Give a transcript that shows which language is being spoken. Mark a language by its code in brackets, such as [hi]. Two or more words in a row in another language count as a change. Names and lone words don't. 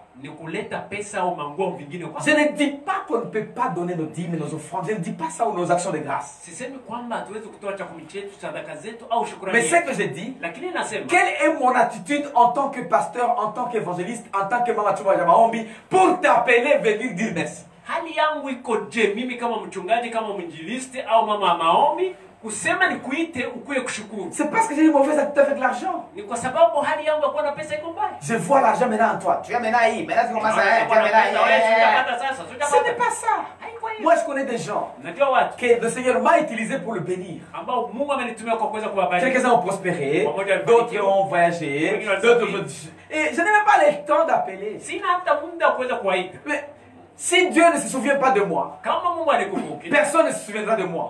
[fr] Je ne dis pas qu'on ne peut pas donner nos dîmes et nos offrandes. Je ne dis pas ça ou nos actions de grâce. Mais ce que je dis, quelle est mon attitude en tant que pasteur, en tant qu'évangéliste, en tant que Mama Chuma Maombi, pour t'appeler venir dire merci? [sw] Hali yangu iko je mimi kama mchungaji, kama mwinjilisti au mama maombi kusema nikuite ukuye kushukuru? [fr] C'est parce que j'ai une mauvaise attitude avec l'argent. [sw] Ni kwa sababu hali yangu ya kuwa na pesa iko mbaya. [fr] Je vois l'argent maintenant en toi. Tu as maintenant aí, maintenant tu commences à ce n'est pas ça. Moi je connais des gens que le Seigneur m'a utilisé pour le bénir. Quelques-uns ont prospéré, d'autres ont voyagé, d'autres ont... Et je n'ai même pas le temps d'appeler. Mais si Dieu ne se souvient pas de moi, personne ne se souviendra de moi.